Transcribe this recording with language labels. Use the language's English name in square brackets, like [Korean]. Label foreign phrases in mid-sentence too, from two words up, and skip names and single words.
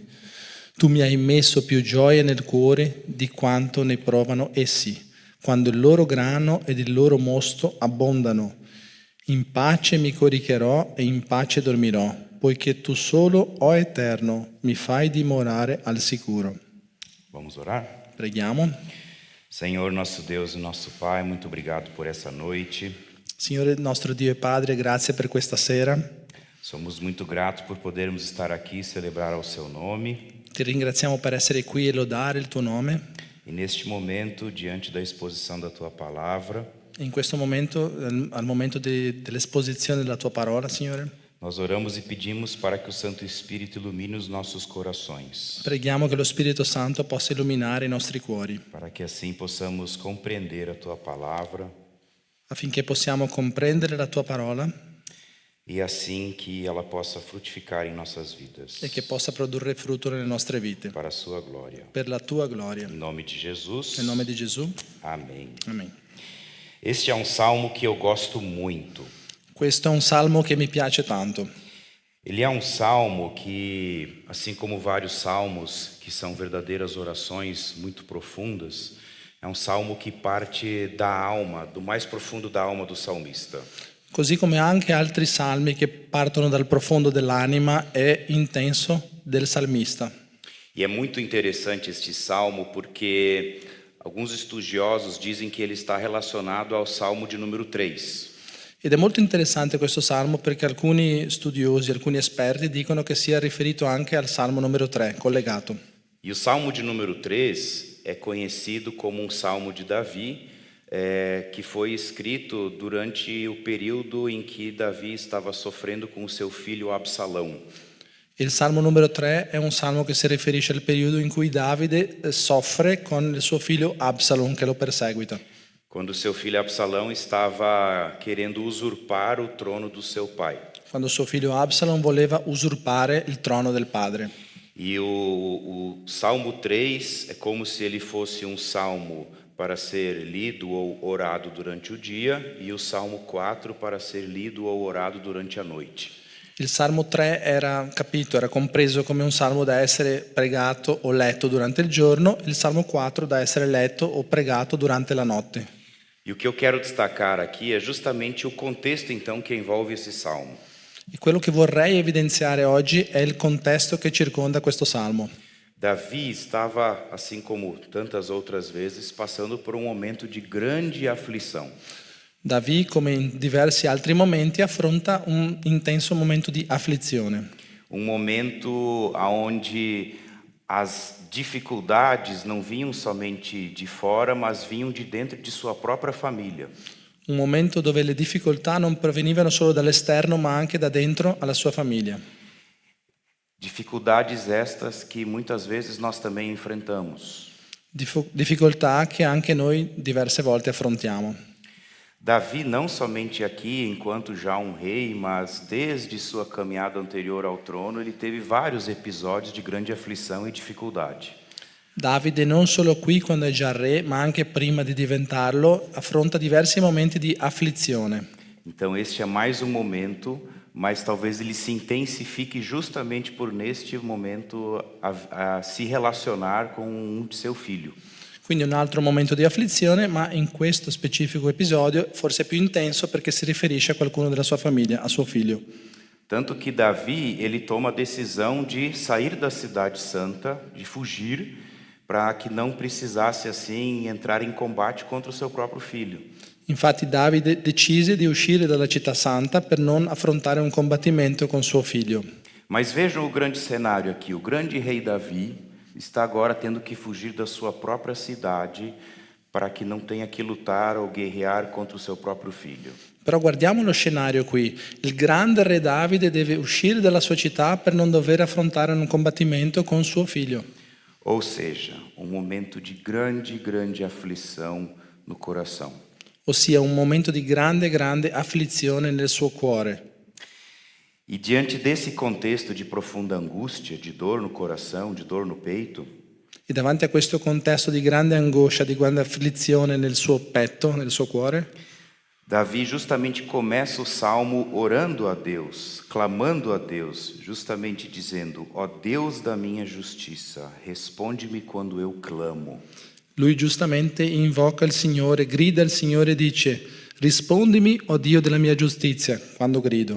[Italian] Tu mi hai messo più gioia nel cuore di quanto ne provano essi, quando il loro grano ed il loro mosto abbondano. In pace mi coricherò e in pace dormirò, poiché tu solo, o Eterno, mi fai dimorare al sicuro. [Portuguese] Vamos orar? [Italian] Preghiamo. [Portuguese] Senhor, nosso Deus e nosso Pai, muito obrigado por essa noite. [Italian] Signore nostro Dio e Padre, grazie per questa sera. [Portuguese] Somos muito gratos por podermos estar aqui e celebrar ao seu nome. [Italian] Ti ringraziamo per essere qui e lodare il tuo nome. [Portuguese] E neste momento, diante da exposição da tua palavra, [Italian] In questo momento, al momento dell'esposizione della tua parola, Signore, [Portuguese] nós oramos e pedimos para que o Santo Espírito ilumine os nossos corações, [Italian] preghiamo che lo Spirito Santo possa illuminare i nostri cuori, [Portuguese] para que assim possamos compreender a tua palavra [Italian] affinché possiamo comprendere la tua parola [Portuguese] e assim que ela possa frutificar em nossas vidas, [Italian] e che possa produrre frutto nelle nostre vite, [Portuguese] para a sua glória. [Italian] per la tua gloria. [Portuguese] Em nome de Jesus. [Italian] Nel nome di Gesù. [Portuguese] Amém. [Italian] Amen. [Portuguese] Este é um salmo que eu gosto muito. [Italian] Questo è un salmo che mi piace tanto. [Portuguese] Ele é um salmo que, assim como vários salmos que são verdadeiras orações muito profundas, é um salmo que parte da alma, do mais profundo da alma do salmista. [Italian] Così come anche altri salmi che partono dal profondo dell'anima e intenso del salmista. [Portuguese] E é muito interessante este salmo porque alguns estudiosos dizem que ele está relacionado ao salmo de número 3. [Italian] Ed è molto interessante questo salmo perché alcuni studiosi, alcuni esperti dicono che sia riferito anche al salmo numero 3, collegato. [Portuguese] E o salmo de número 3 é conhecido como um salmo de Davi, que foi escrito durante o período em que Davi estava sofrendo com o seu filho Absalão. [Italian] Il salmo numero 3 è un salmo che si riferisce al periodo in cui Davide soffre con il suo figlio Absalom che lo perseguita. [Portuguese] Quando seu filho Absalão estava querendo usurpar o trono do seu pai. [Italian] Quando suo figlio Absalom voleva usurpare il trono del padre. [Portuguese] E o Salmo 3 é como se ele fosse um salmo para ser lido ou orado durante o dia e o Salmo 4 para ser lido ou orado durante a noite. [Italian] Il Salmo 3 era compreso come un salmo da essere pregato o letto durante il giorno, il Salmo 4 da essere letto o pregato durante la notte. [Portuguese] E o que eu quero destacar aqui é justamente o contexto então que envolve esse salmo. [Italian] E quello che vorrei evidenziare oggi è il contesto che circonda questo salmo. [Portuguese] Davi estava, assim como tantas outras vezes, passando por um momento de grande aflição. [Italian] Davi, come in diversi altri momenti, affronta un intenso momento di afflizione. [Portuguese] Um momento onde As dificuldades não vinham somente de fora, mas vinham de dentro de sua própria família. [Italian] Un momento dove le difficoltà non provenivano solo dall'esterno, ma anche da dentro alla sua famiglia. [Portuguese] Dificuldades estas que muitas vezes nós também enfrentamos. [Italian] Difficoltà che anche noi diverse volte affrontiamo. [Portuguese] Davi, não somente aqui enquanto já um rei, mas desde sua caminhada anterior ao trono, ele teve vários episódios de grande aflição e dificuldade. [Italian] Davide non solo qui quando è già re, ma anche prima di diventarlo, affronta diversi momenti di afflizione. [Portuguese] Então este é mais um momento, mas talvez ele se intensifique justamente por neste momento a se relacionar com seu filho. [Italian] Quindi un altro momento di afflizione, ma in questo specifico episodio forse è più intenso perché si riferisce a qualcuno della sua famiglia, a suo figlio. [Portuguese] Tanto que Davi, ele toma a decisão de sair da cidade santa, de fugir, para que não precisasse assim entrar em combate contra o seu próprio filho. [Italian] Infatti Davide decise di uscire dalla città santa per non affrontare un combattimento con suo figlio. [Portuguese] Mas vejam o grande cenário aqui, o grande rei Davi está agora tendo que fugir da sua própria cidade para que não tenha que lutar ou guerrear contra o seu próprio filho. [Italian] Però guardiamo lo scenario qui. Il grande re Davide deve uscire dalla sua città per non dover affrontare un combattimento con suo figlio. [Portuguese] Ou seja, um momento de grande aflição no coração. [Italian] Ossia un momento di grande afflizione nel suo cuore. [Portuguese] E diante desse contexto de profunda angústia, de dor no coração, de dor no peito, [Italian] E davanti a questo contesto di grande angoscia, di grande afflizione nel suo petto, nel suo cuore, [Portuguese] Davi justamente começa o salmo orando a Deus, clamando a Deus, justamente dizendo: ó Deus da minha justiça, responde-me quando eu clamo. [Italian] lui giustamente invoca il Signore, grida al Signore e dice: rispondimi, o Dio della mia giustizia, quando grido.